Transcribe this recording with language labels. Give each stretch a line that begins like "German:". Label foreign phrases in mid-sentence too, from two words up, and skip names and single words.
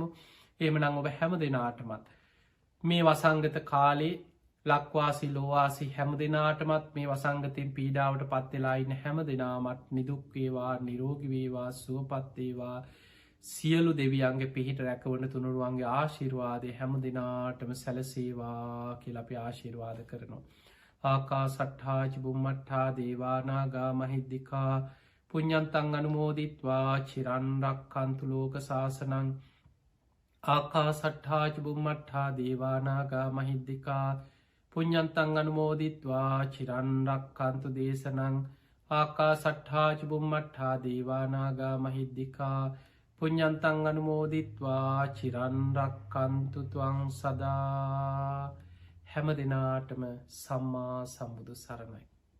Sinhala: එමනං ඔබ හැම දෙනාටමත් මේ වසංගත කාලේ ලක්වාසි ලෝවාසි හැම දෙනාටමත් මේ වසංගතයෙන් පීඩාවට පත්වෙලායින්න හැම දෙනාමත් නිදුක්වේවා නිරෝගිවේවා සුවපත්තේවා සියලු දෙවියන්ගේ පිහිට රැකවන තුනුරුවන්ගේ ආශිර්වාදය හැම දෙනාටම සැලසේවා කියලපි ආශිර්වාද කරනවා.
Pali: ආකා සට්හාච බුම්මට්හා දේවානාගා මහිද්දිකා පුඤ්ඤන්තං අනුමෝදිත්වා චිරන්රක් කන්තුලෝක ශාසනං ආකා සට්හාච බුම්මට්හා දේවානාගා මහිද්දිකා පුඤ්ඤන්තං අනුමෝදිත්වා චිරන්රක් කන්තු දේශනං ආකා සට්හාච බුම්මට්හා දේවානාගා මහිද්දිකා පුඤ්ඤන්තං අනුමෝදිත්වා චිරන්රක් කන්තු ත්වං සදා.
Sinhala: හැම දෙනාටම සම්මා සම්බුදු සරණයි.